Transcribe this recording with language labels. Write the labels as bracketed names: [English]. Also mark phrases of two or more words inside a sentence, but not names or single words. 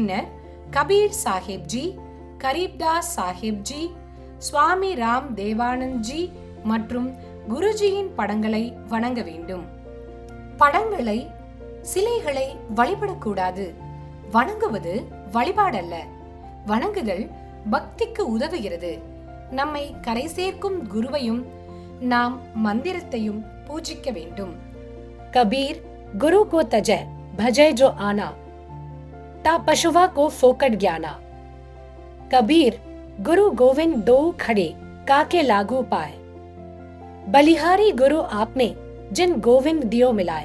[Tamil] பின்னர் கபீர் சாஹிப்ஜி, கரீப்தாஸ் சாஹிப் ஜி, சுவாமி ராம் தேவானந்த் ஜி மற்றும் குருஜியின் படங்களை வணங்க வேண்டும். படங்களை, சிலைகளை வழிபடக்கூடாது. வணங்குவது வழிபாடல்ல. வணங்குதல் பக்திக்கு உதவுகிறது. நம்மை கரை சேர்க்கும் குருவையும் நாம் மந்திரத்தையும் பூஜிக்க வேண்டும். [Hindi] कबीर गुरु को तजय भजय जो आना, ता पशुवा को फोकट ज्ञाना। कबीर गुरु गोविंद दो खड़े काके लागू पाए, बलिहारी गुरु आपने जिन गोविंद दियो मिलाए।